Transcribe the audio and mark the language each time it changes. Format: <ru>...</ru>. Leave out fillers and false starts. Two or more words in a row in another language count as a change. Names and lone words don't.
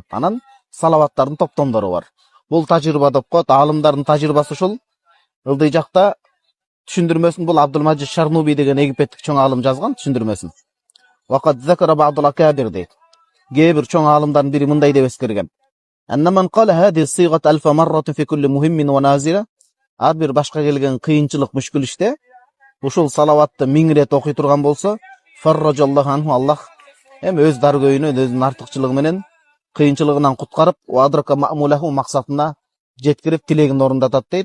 <ky>Анан салаваттардын топтомдору бар. Бул тажрыйба деп коет. Алымдардын тажрыйбасы ушул. Ылдый жакта түшүндүрмөсүн бул Абдулмажид Шарнуби деген египеттик чоң алым жазган түшүндүрмөсүн.</ky> <ar>وقد ذكر بعض الأكابر</ar> <ky>дейт. Кээ бир чоң алымдардын бири мындай деп эскерген.</ky> <ar>أن من قال هذه الصيغة ألف مرة في كل مهم ونازلة.</ar> <ky>Ар бир башка келген кыйынчылык, мүшкүл иште ушул салаватты 1000 рет окуй турган болсо,</ky> <ar>فرج الله عنه,</ar> <ky>Аллах өз даргөйүнөн, өзүнүн артыкчылыгы менен кыйынчылыгынан куткарып,</ky> <ar>أدرك مأموله,</ar> <ky>максатына жеткирип, тилегин орундатат дейт.</ky>